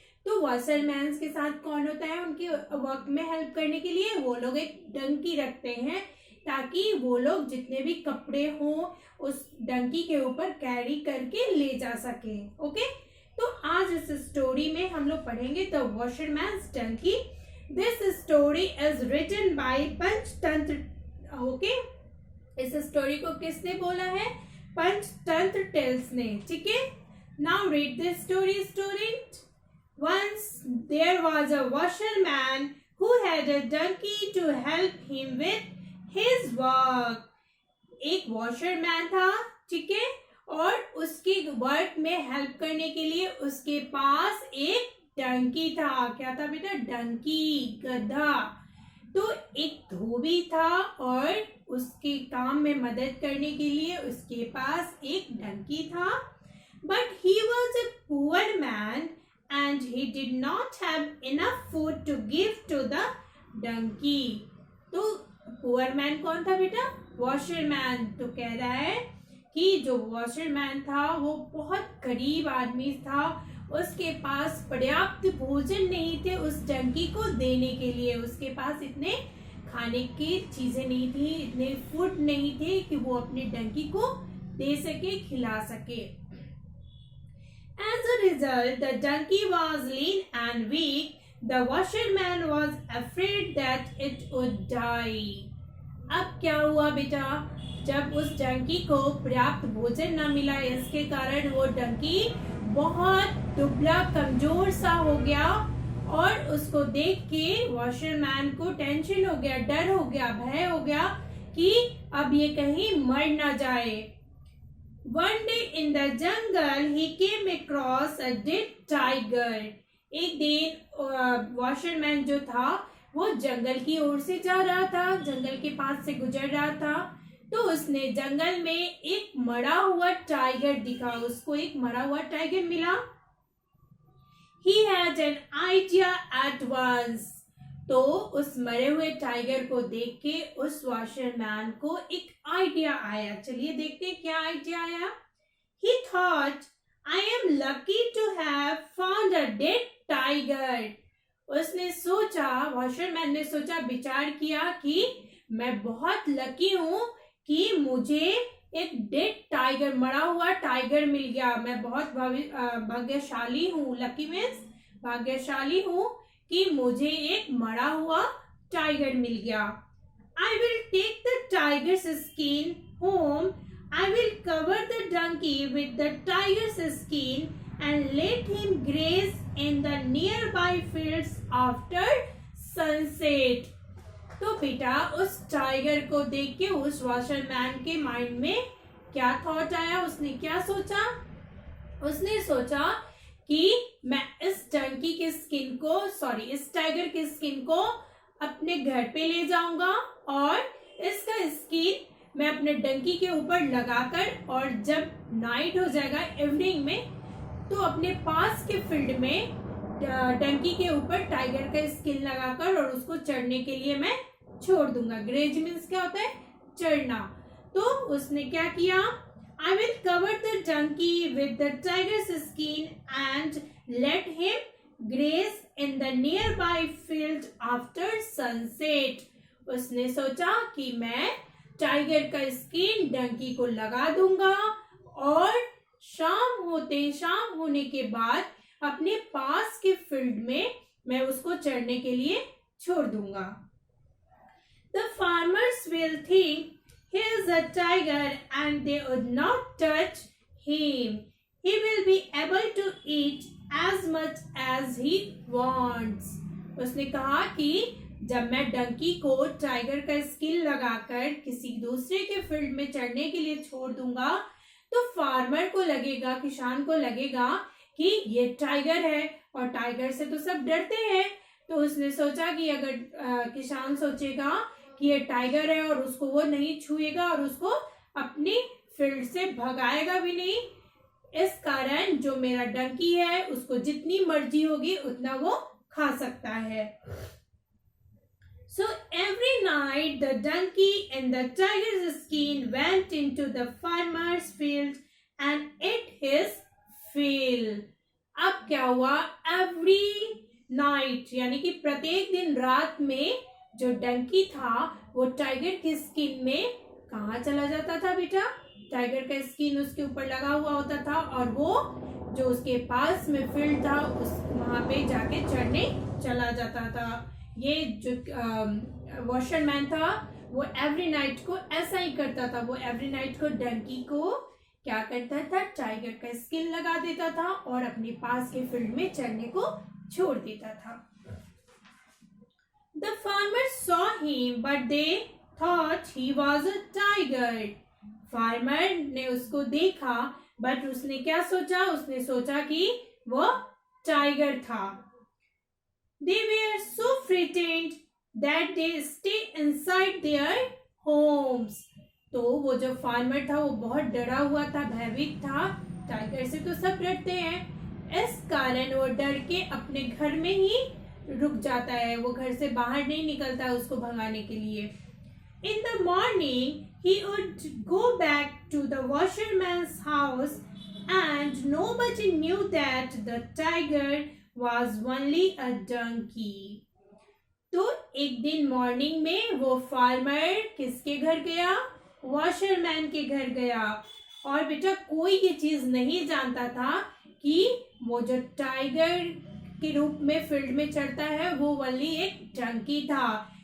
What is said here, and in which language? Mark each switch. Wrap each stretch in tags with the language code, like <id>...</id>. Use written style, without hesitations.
<hi>तो वॉशरमैन्स के साथ कौन होता है? उनके वर्क में हेल्प करने के लिए वो लोग एक डंकी रखते हैं ताकि वो लोग जितने भी कपड़े हों उस डंकी के ऊपर कैरी करके ले जा सके। ओके, तो आज इस स्टोरी में हम लोग पढ़ेंगे the वॉशरमैन्स Dunki.</hi> <en>This story is written by Panchatantra.</en> <hi>Okay, इस स्टोरी को किसने बोला है? पंचतंत्र टेल्स ने। ठीक है,</hi> <en>now read this story, student. Once there was a washerman who had a donkey to help him with his work.</en> <hi>एक वॉशरमैन था, ठीक है, और उसकी वर्क में हेल्प करने के लिए उसके पास एक डंकी था। क्या था बेटा? डंकी, गधा। तो एक धोबी था और उसके काम में मदद करने के लिए उसके पास एक डंकी था।</hi> <en>But he was a poor man and he did not have enough food to give to the donkey.</en> <hi>तो पुअर मैन कौन था बेटा? वॉशरमैन। तो कह रहा है कि जो वॉशरमैन था वो बहुत गरीब आदमी था, उसके पास पर्याप्त भोजन नहीं थे उस डंकी को देने के लिए। उसके पास इतने खाने की चीजें नहीं थी, इतने फूड नहीं थे कि वो अपने डंकी को दे सके, खिला सके।</hi> <en>As a result, the donkey was lean and weak. The washerman was afraid that it would die.</en> <hi>अब क्या हुआ बेटा? जब उस डंकी को पर्याप्त भोजन न मिला, इसके कारण वो डंकी बहुत दुबला कमजोर सा हो गया और उसको देख के वॉशरमैन को टेंशन हो गया, डर हो गया, भय हो गया कि अब ये कहीं मर ना जाए।</hi> <en>One day in the jungle he came across a dead tiger.</en> <hi>एक दिन वॉशरमैन जो था वो जंगल की ओर से जा रहा था, जंगल के पास से गुजर रहा था। तो उसने जंगल में एक मरा हुआ टाइगर दिखा, उसको एक मरा हुआ टाइगर मिला।</hi> <en>He had an idea at once.</en> <hi>तो उस मरे हुए टाइगर को देख के उस वॉशरमैन को एक आइडिया आया। चलिए देखते हैं क्या आइडिया आया।</hi> <en>He thought, I am lucky to have found a dead tiger.</en> <hi>उसने सोचा, वॉशरमैन ने सोचा, विचार किया कि मैं बहुत लकी हूं कि मुझे एक डेड टाइगर, मरा हुआ टाइगर मिल गया। मैं बहुत भाग्यशाली हूँ। लकी मीन्स भाग्यशाली हूँ कि मुझे एक मरा हुआ टाइगर मिल गया।</hi> <en>I will take the tiger's skin home. I will cover the donkey with the tiger's skin and let him graze in the nearby fields after sunset.</en> <hi>तो बेटा उस टाइगर को देख के उस वॉशरमैन के माइंड में क्या थॉट आया? उसने क्या सोचा? उसने सोचा कि मैं इस डंकी के स्किन को, इस टाइगर के स्किन को अपने घर पे ले जाऊंगा और इसका स्किन मैं अपने डंकी के ऊपर लगाकर, और जब नाइट हो जाएगा इवनिंग में, तो अपने पास के फील्ड में डंकी के ऊपर टाइगर का स्किन लगाकर और उसको चढ़ने के लिए मैं छोड़ दूंगा। ग्रेज मीन्स क्या होता है? चढ़ना। तो उसने क्या किया?</hi> <en>I will cover the donkey with the tiger's skin and let him graze in the nearby field after sunset.</en> <hi>उसने सोचा कि मैं टाइगर का स्किन डंकी को लगा दूंगा और शाम होने के बाद अपने पास के फील्ड में मैं उसको चरने के लिए छोड़ दूंगा.</hi> <en>The farmers will think he is a tiger and they would not touch him. He will be able to eat as much as he wants.</en> <hi>उसने कहा कि जब मैं डंकी को टाइगर का स्किन लगाकर किसी दूसरे के फील्ड में चढ़ने के लिए छोड़ दूंगा तो फार्मर को लगेगा, किसान को लगेगा कि ये टाइगर है और टाइगर से तो सब डरते हैं. तो उसने सोचा कि अगर किसान सोचेगा कि ये टाइगर है और उसको वो नहीं छुएगा और उसको अपनी फील्ड से भगाएगा भी नहीं, इस कारण जो मेरा डंकी है उसको जितनी मर्जी होगी उतना वो खा सकता है.</hi> <en>So every night the donkey in the tiger's skin went into the farmer's field and ate his fill.</en> <hi>अब क्या हुआ,</hi> <en>every night</en> <hi>यानी कि प्रत्येक दिन रात में जो डंकी था वो टाइगर की स्किन में कहाँ चला जाता था बेटा? टाइगर का स्किन उसके ऊपर लगा हुआ होता था और वो जो उसके पास में फील्ड था उस वहां पे जाके चढ़ने चला जाता था. ये जो वॉशरमैन था वो एवरी नाइट को ऐसा ही करता था. वो एवरी नाइट को डंकी को क्या करता था, टाइगर का स्किन लगा देता था और अपने पास के फील्ड में चढ़ने को छोड़ देता था.</hi> <en>The farmers saw him but they thought he was a tiger.</en> <hi>Farmer ने उसको देखा बट उसने क्या सोचा, उसने सोचा कि वो टाइगर था.</hi> <en>They were so frightened that they stayed inside their homes.</en> <hi>तो वो जो फार्मर था वो बहुत डरा हुआ था, भयभीत था. टाइगर से तो सब डरते हैं, इस कारण वो डर के अपने घर में ही रुक जाता है. वो घर से बाहर नहीं निकलता उसको भगाने के लिए. In the morning he would go back to the washerman's house and nobody knew that the tiger was only a donkey. तो एक दिन मॉर्निंग में वो फार्मर किसके घर गया? वॉशरमैन के घर गया. और बेटा कोई ये चीज नहीं जानता था कि वो जो टाइगर के रूप में फील्ड में चढ़ता है वो ओनली एक डंकी था.</hi>